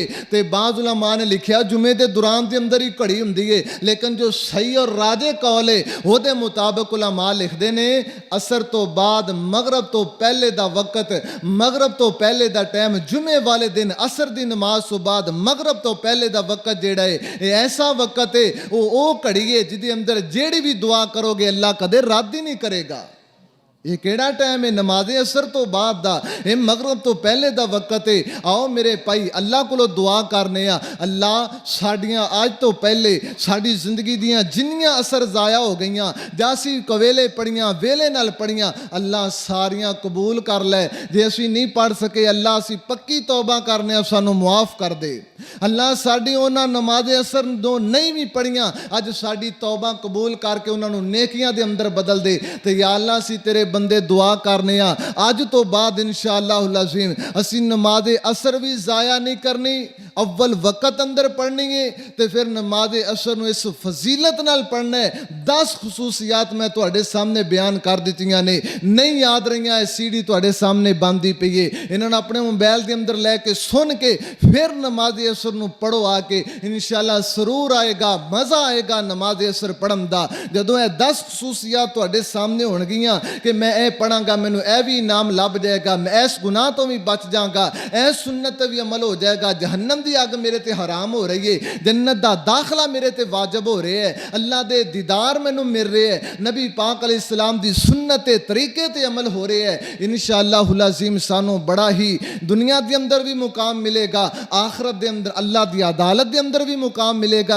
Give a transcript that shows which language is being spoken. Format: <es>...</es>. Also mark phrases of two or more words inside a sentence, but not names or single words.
<pa>تے بعض علماء نے لکھیا جمعے دے دوران دے اندر ہی گھڑی ہوندی ہے, لیکن جو صحیح اور راجح قول ہے وہ دے مطابق علماء لکھدے نے عصر تو بعد مغرب تو پہلے دا وقت, مغرب تو پہلے دا ٹائم جمعے والے دن عصر دی نماز تو بعد مغرب تو پہلے دا وقت جیڑا ہے یہ ایسا وقت ہے وہ گھڑی ہے جدے اندر جیڑی بھی دعا کرو گے اللہ کدے رد ہی نہیں کرے گا. یہ کیڑا ٹائم ہے نماز عصر تو بعد دا, یہ مغرب تو پہلے دا وقت ہے. آؤ میرے بھائی اللہ کو دعا کرنے آ, اللہ ساڈیاں آج تو پہلے ساڈی زندگی دیاں جنیاں اثر ضائع ہو گئیاں جاسی کویلے پڑھیاں ویلے نال پڑھیاں اللہ ساریاں قبول کر لے. جے اسی نہیں پڑھ سکے اللہ اسی پکی توبہ کرنے آ سانو معاف کر دے. اللہ ساڈی انہاں نماز عصر دو نہیں بھی پڑھیاں اج ساڈی توبہ قبول کر کے انہاں نو نیکیاں دے اندر بدل دے. تے یا اللہ اسی تیرے بندے دعا کرنے آ اج تو بعد</pa> <ar>انشاءاللہ العظیم</ar> <pa>اسی نماز عصر بھی ضائع نہیں کرنی, اول وقت اندر پڑھنی ہے تے پھر نماز عصر نو اس فضیلت نال پڑھنا ہے. 10 خصوصیات میں تواڈے سامنے بیان کر دتیاں نے, نہیں یاد رہیاں, سی ڈی تواڈے سامنے باندھی پئی ہے, انہاں نے اپنے موبائل دے اندر لے کے سن کے پھر نماز عصر نو پڑھو آ کے, انشاءاللہ سرور آئے گا, مزہ آئے گا نماز عصر پڑھن دا. جدوں اے 10 خصوصیات تواڈے سامنے ہون گیاں کہ میں اے پڑھاں گا مینوں اے بھی انعام لب جائے گا, میں اس گناہ تو بھی بچ جاں گا, اے سنت بھی عمل ہو جائے گا, جہنم دی اگ میرے تے حرام ہو رہی ہے, جنت دا داخلہ میرے تے واجب ہو رہے ہے, اللہ دے دیدار مینوں مل رہے ہے, نبی پاک</pa> <ar>علیہ السلام</ar> <pa>دی سنت طریقے تے عمل ہو رہے ہے.</pa> <ar>انشاءاللہ العظیم</ar> <pa>سانو بڑا ہی دنیا دے اندر بھی مقام ملے گا, آخرت دے اندر اللہ دی عدالت دے اندر بھی مقام ملے گا.</pa>